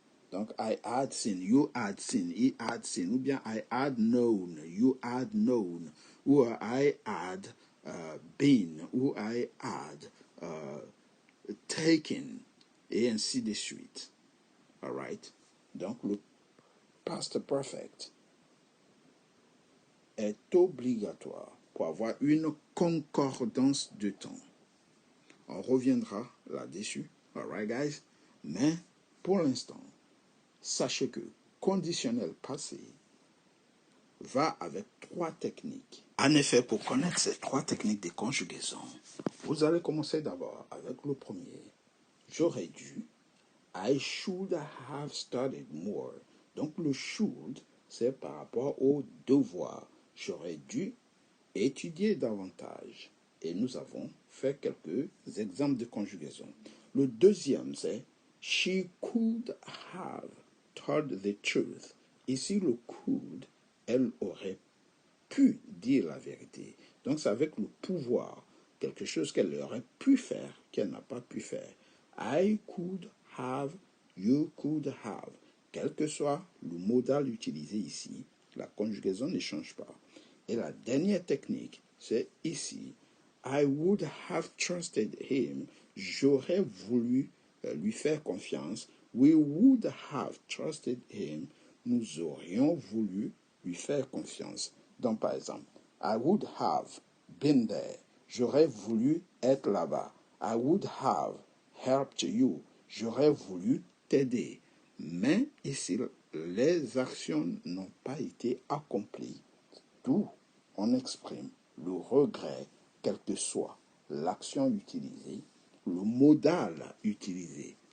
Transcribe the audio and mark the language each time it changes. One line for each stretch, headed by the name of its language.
English: Donc, I had seen, you had seen, he had seen, ou bien I had known, you had known, ou I had been, ou I had taken,
French: et ainsi de suite.
English: All right?
French: Donc, le past perfect est obligatoire pour avoir une concordance de temps. On reviendra là-dessus.
English: All right, guys?
French: Mais, pour l'instant, sachez que conditionnel passé va avec 3 techniques. En effet, pour connaître ces 3 techniques de conjugaison, vous allez commencer d'abord avec le premier. J'aurais dû.
English: I should have studied more.
French: Donc le should, c'est par rapport au devoir. J'aurais dû étudier davantage. Et nous avons fait quelques exemples de conjugaison. Le deuxième, c'est
English: she could have told the truth.
French: Ici, le could, elle aurait pu dire la vérité. Donc, c'est avec le pouvoir, quelque chose qu'elle aurait pu faire, qu'elle n'a pas pu faire.
English: I could have, you could have.
French: Quel que soit le modal utilisé ici, la conjugaison ne change pas. Et la dernière technique, c'est ici.
English: I would have trusted him.
French: J'aurais voulu lui faire confiance.
English: We would have trusted him.
French: Nous aurions voulu lui faire confiance. Donc, par exemple,
English: I would have been there.
French: J'aurais voulu être là-bas.
English: I would have helped you.
French: J'aurais voulu t'aider. Mais ici, les actions n'ont pas été accomplies. D'où on exprime le regret, quelle que soit l'action utilisée, le modal utilisé.